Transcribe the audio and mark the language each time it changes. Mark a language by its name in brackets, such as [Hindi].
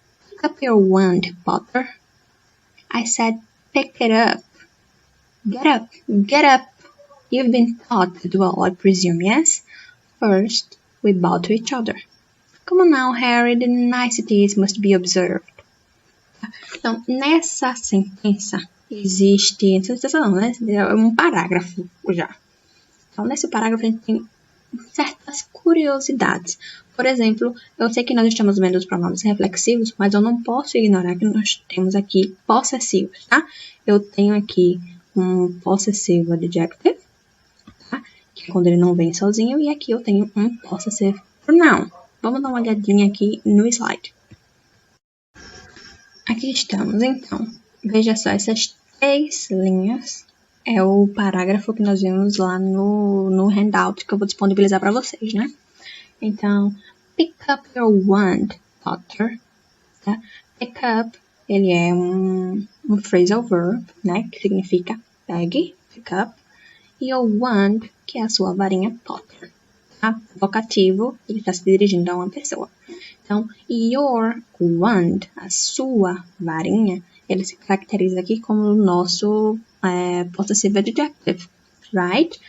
[English] Pick up your wand, Potter. I said, pick it up. Get up, get up. You've been taught to duel, I presume, yes? First, we bow to each other. Come on now, Harry, the niceties must be observed. [Portuguese] Então, nessa sentença existe, é um parágrafo já. Então, nesse parágrafo a gente tem certas curiosidades. Por exemplo, eu sei que nós estamos vendo os pronomes reflexivos, mas eu não posso ignorar que nós temos aqui possessivos, tá? Eu tenho aqui um possessive adjective, tá? Que é quando ele não vem sozinho, e aqui eu tenho um possessive pronoun. Vamos dar uma olhadinha aqui no slide. Aqui estamos, então. Veja só, essas 3 linhas é o parágrafo que nós vimos lá no handout que eu vou disponibilizar para vocês, né? Então, [English] pick up your wand, Potter. [Portuguese] Tá? Pick up, ele é um phrasal verb, né? Que significa pegue, pick up. E o wand, que é a sua varinha, Potter. Tá? Vocativo, ele está se dirigindo a uma pessoa. Então, your wand, a sua varinha, ele se caracteriza aqui como o nosso possessive adjective. [English] right?